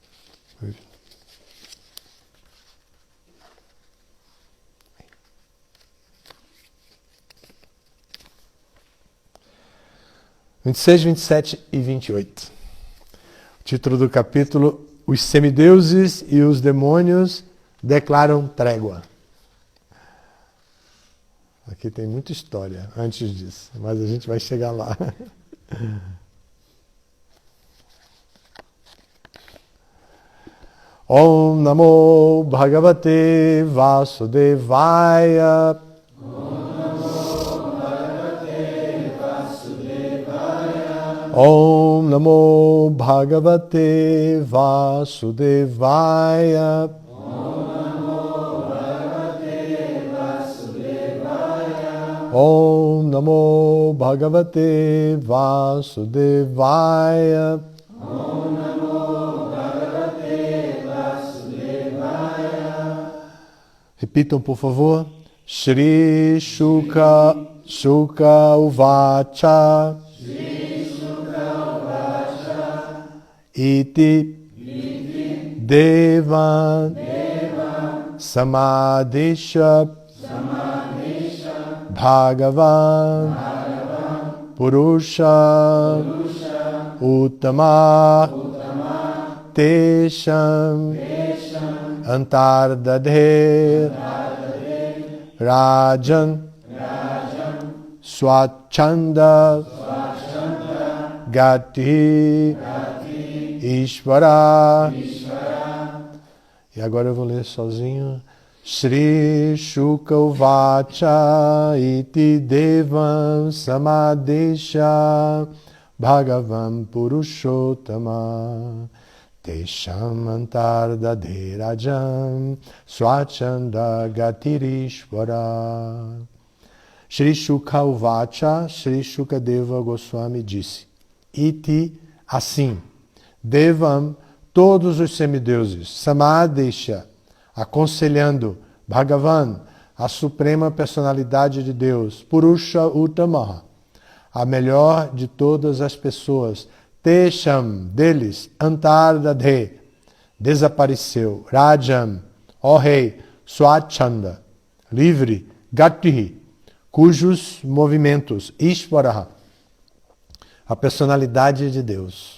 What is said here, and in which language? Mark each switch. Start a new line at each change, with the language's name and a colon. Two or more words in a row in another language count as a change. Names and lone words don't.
Portuguese: (26, 27 e 28). O título do capítulo: Os semideuses e os demônios declaram trégua. Aqui tem muita história antes disso, mas a gente vai chegar lá.
Sanskrit: Om Namo Bhagavate Vasudevaya. Om Namo Bhagavate Vasudevaya. Om Namo Bhagavate Vasudevaya. Om Namo Bhagavate Vasudevaya.
Portuguese: Repitam, por favor.
Sanskrit: Shri Shuka Uvacha. Iti Devan Samadhisha Bhagavan Purusha Uttama Tesham Antardadhe Rajan Swachanda Gati Ishvara.
Portuguese: E agora eu vou ler sozinho.
Sanskrit: Shri Shuka Uvacha Iti Devam Samadesha Bhagavan Purushottama Tesham Antardadherajam Swachanda Gatirishvara. Shri Shuka Uvacha,
Portuguese: Shri Shukadeva Goswami disse, Iti, assim, Devam, todos os semideuses, Samadesha, aconselhando, Bhagavan, a suprema personalidade de Deus,
Sanskrit: Purusha Uttamaha,
Portuguese: a melhor de todas as pessoas, Tesham, deles, Antardadhe, desapareceu, Rajam, ó rei, Swachanda, livre, Gatihi, cujos movimentos, Ishvaraha, a personalidade de Deus.